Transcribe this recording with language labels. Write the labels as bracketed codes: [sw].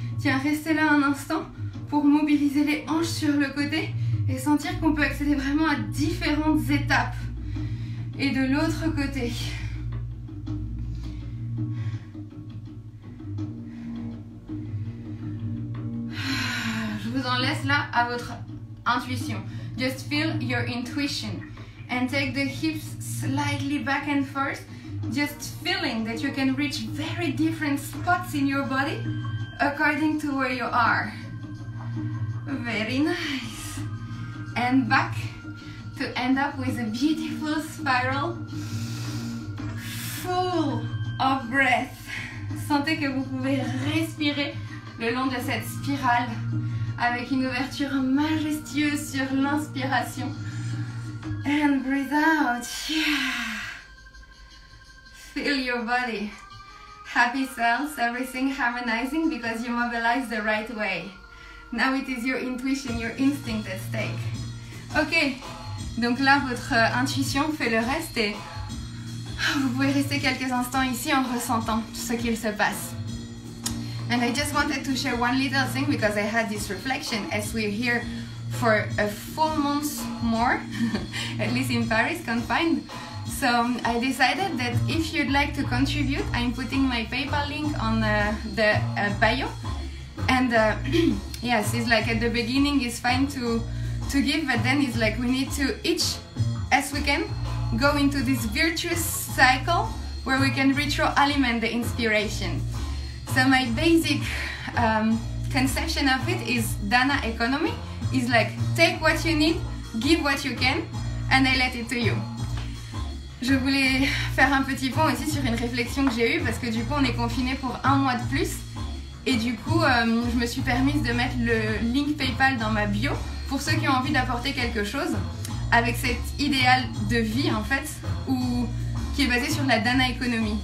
[fr] Tiens, restez là un instant pour mobiliser les hanches sur le côté et sentir qu'on peut accéder vraiment à différentes étapes. Et de l'autre côté. Je vous en laisse là à votre intuition. [en] Just feel your intuition and take the hips slightly back and forth, just feeling that you can reach very different spots in your body according to where you are. Very nice. And back to end up with a beautiful spiral full of breath. [fr] Sentez que vous pouvez respirer le long de cette spirale avec une ouverture majestueuse sur l'inspiration. [en] And breathe out. Yeah. Feel your body. Happy cells, everything harmonizing because you mobilize the right way. Now it is your intuition, your instinct at stake. [fr] Ok, donc là votre intuition fait le reste et vous pouvez rester quelques instants ici en ressentant ce qu'il se passe. [en] And I just wanted to share one little thing because I had this reflection as we're here for a full month more, at least in Paris, confined. So I decided that if you'd like to contribute, I'm putting my PayPal link on the bio. And yes, it's like at the beginning it's fine to give, but then it's like we need to each, as we can, go into this virtuous cycle where we can retroalimент the inspiration. So my basic conception of it is Dana economy. Is like take what you need, give what you can, and I let it to you. [fr] Je voulais faire un petit point aussi sur une réflexion que j'ai eue parce que du coup on est confiné pour 1 mois de plus et du coup je me suis permise de mettre le link PayPal dans ma bio pour ceux qui ont envie d'apporter quelque chose avec cet idéal de vie en fait qui est basé sur la Dana economy.